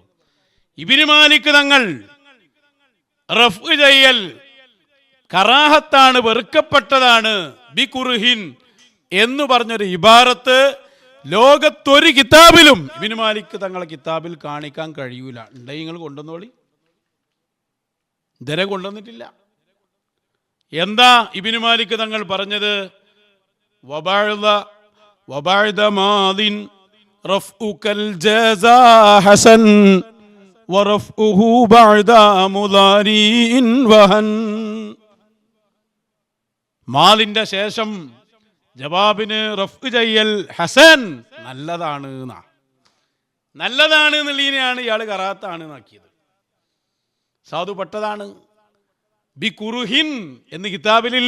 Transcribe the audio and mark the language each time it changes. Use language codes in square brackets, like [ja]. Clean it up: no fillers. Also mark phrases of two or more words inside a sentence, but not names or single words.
[ml] ഇബ്നു മാലിക് തങ്ങൾ റഫ് ചെയ്യൽ കറാഹത്താണ്, വെറുക്കപ്പെട്ടതാണ്, [ar] بكره [ml] എന്ന് പറഞ്ഞൊരു ഇബാറത്ത് ലോകത്തൊരു കിതാബിലും ഇബ്നു മാലിക് തങ്ങളെ കിതാബിൽ കാണിക്കാൻ കഴിയൂല. ഉണ്ടെങ്കിൽ നിങ്ങൾ കൊണ്ടുവന്നോളി. ഇതുവരെ കൊണ്ടുവന്നിട്ടില്ല. എന്താ ഇബ്നു മാലിക് തങ്ങൾ പറഞ്ഞത്? [ar] وبعد ماض رفعك الجزا حسن ورفعه بعد مضارع وهن. [ml] മാലിന്റെ ശേഷം ജവാബിന് റഫ് ചെയ്യൽ ഹസൻ നല്ലതാണ് എന്നാ. നല്ലതാണ് എന്നുള്ളതിനെയാണ് ഇയാൾ കറാത്താണ് എന്നാക്കിയത്. സാധുപ്പെട്ടതാണ്. [ar] بكره [ml] എന്ന് കിതാബിലില്ല.